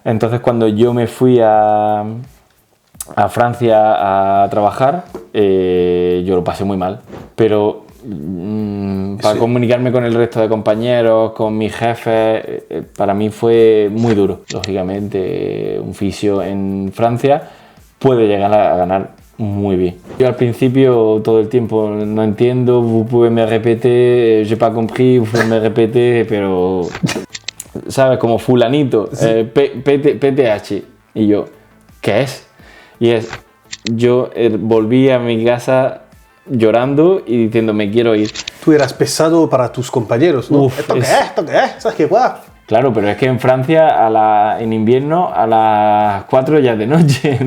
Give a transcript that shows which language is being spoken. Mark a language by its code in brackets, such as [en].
[es] Entonces cuando yo me fui a Francia a trabajar, yo lo pasé muy mal, pero para comunicarme con el resto de compañeros, con mis jefes, para mí fue muy duro. Lógicamente, un fisio en Francia puede llegar a ganar muy bien. Yo al principio todo el tiempo no entiendo, [fr] vous pouvez me répéter, [es] j'ai pas compris, vous pouvez me répéter, pero ¿sabes? Como fulanito, PTH, y yo, ¿qué es? Y yo volví a mi casa llorando y diciendo, me quiero ir. Tú eras pesado para tus compañeros, ¿no? ¿Esto qué es? ¿Esto qué es? ¿Sabes qué? ¡Guau! Claro, pero es que en Francia en invierno a las 4 ya es de noche,